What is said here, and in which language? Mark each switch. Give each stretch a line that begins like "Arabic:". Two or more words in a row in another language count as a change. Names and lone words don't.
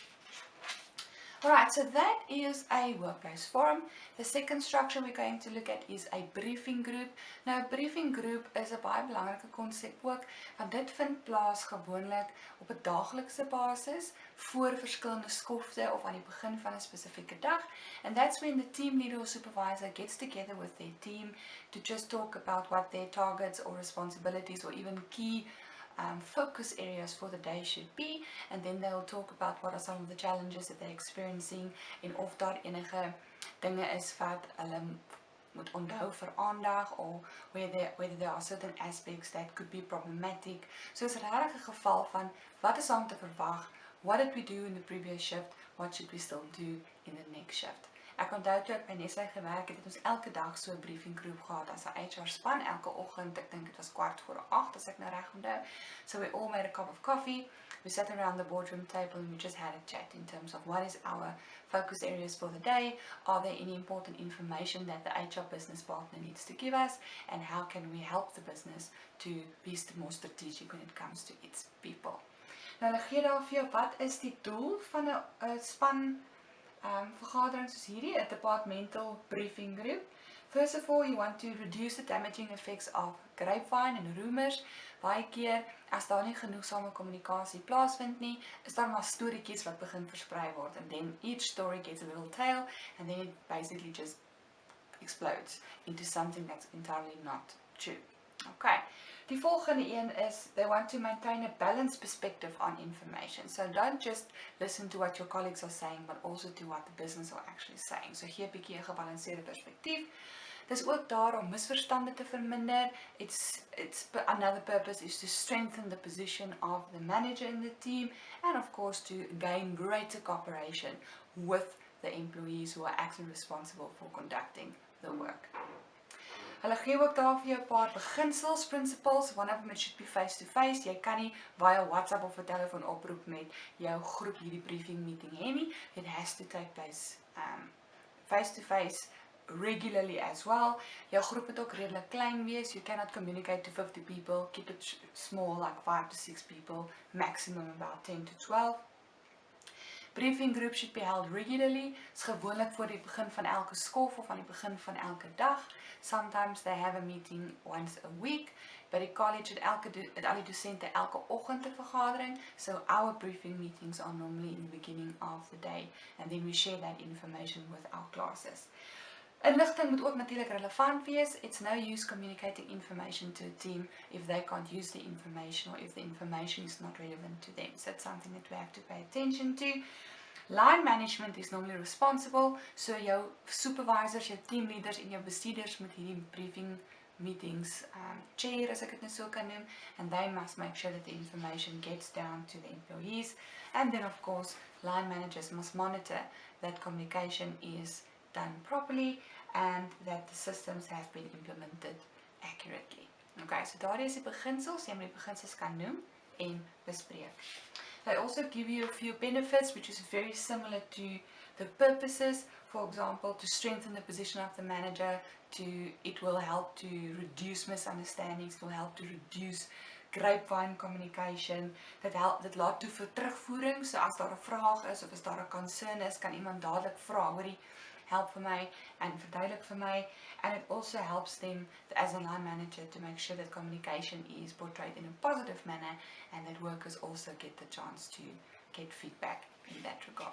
English: Alright, so that is a workplace forum. The second structure we're going to look at is a briefing group.
Afrikaans: Nou,
English: a briefing group is
Afrikaans: 'n baie belangrike konsep ook, want dit vind plaas gewoonlik op 'n daaglikse basis voor verskillende skofte of aan die begin van 'n spesifieke dag.
English: And that's when the team leader or supervisor gets together with their team to just talk about what their targets or responsibilities or even key focus areas for the day should be, and then they'll talk about what are some of the challenges that they're experiencing
Afrikaans: en of daar enige dinge is wat hulle moet onthou vir aandag,
English: or whether there are certain aspects that could be problematic.
Afrikaans: So is regtig 'n geval van wat is om te verwag,
English: what did we do in the previous shift, what should we still do in the next shift.
Afrikaans: Ek onthou toe ek by Nestlé gewerk het, ons elke dag so 'n briefinggroep gehad as 'n HR span, elke oggend, ek dink dit was 8:15 as ek nou reg onthou.
English: So we all made a cup of coffee, we sat around the boardroom table and we just had a chat in terms of what is our focus areas for the day, are there any important information that the HR business partner needs to give us, and how can we help the business to be more strategic when it comes to its people.
Afrikaans: Nou hulle gee daar vir jou wat is die doel van 'n span vergadering soos hierdie, 'n
English: departmental briefing group. First of all, you want to reduce the damaging effects of grapevine and rumors.
Afrikaans: Baie keer, as daar nie genoegsame kommunikasie plaasvind nie, is daar maar storieetjies wat begin versprei word,
English: and then each story gets a little tail, and then it basically just explodes into something that's entirely not true. Okay.
Afrikaans: Die volgende een is,
English: they want to maintain a balanced perspective on information. So don't just listen to what your colleagues are saying, but also to what the business are actually saying.
Afrikaans: So gee 'n bietjie 'n gebalanseerde perspektief. Dis ook daar om misverstande te verminder.
English: Another purpose is to strengthen the position of the manager in the team, and of course to gain greater cooperation with the employees who are actually responsible for conducting the work.
Afrikaans: Hulle gee ook daar vir jou 'n paar beginsels,
English: principles. One of them should be face-to-face.
Afrikaans: Jy kan nie via WhatsApp of 'n telefoon oproep met jou groep hierdie
English: briefing meeting
Afrikaans: hê nie.
English: It has to take place face-to-face regularly as well.
Afrikaans: Jou groep moet ook redelik klein wees.
English: You cannot communicate to 50 people. Keep it small, like 5 to 6 people, maximum about 10 to 12. Briefing groups should be held regularly.
Afrikaans: Is gewoonlik voor die begin van elke skof of aan die begin van elke dag.
English: Sometimes they have a meeting once a week.
Afrikaans: By die college het al die dosente elke oggend 'n vergadering.
English: So our briefing meetings are normally in the beginning of the day, and then we share that information with our classes.
Afrikaans: Inligting moet ook natuurlik relevant wees.
English: It's no use communicating information to a team if they can't use the information, or if the information is not relevant to them. So that's something that we have to pay attention to. Line management is normally responsible, so jou supervisors, jou team leaders
Afrikaans: en jou bestuurders moet hierdie
English: briefing meetings chair,
Afrikaans: as ek dit nou so kan noem,
English: and they must make sure that the information gets down to the employees. And then of course, line managers must monitor that communication is done properly and that the systems have been implemented accurately.
Afrikaans: Okay, so daar is die beginsels, jy moet die beginsels kan noem en bespreek.
English: They also give you a few benefits, which is very similar to the purposes. For example, to strengthen the position of the manager, it will help to reduce misunderstandings, it will help to reduce grapevine communication,
Afrikaans: dit laat toe vir terugvoering, so as daar 'n vraag is of as daar 'n concern is, kan iemand dadelik vra, hoorie, help vir my and verduidelik vir my,
English: and it also helps them as a line manager to make sure that communication is portrayed in a positive manner, and that workers also get the chance to get feedback in that regard.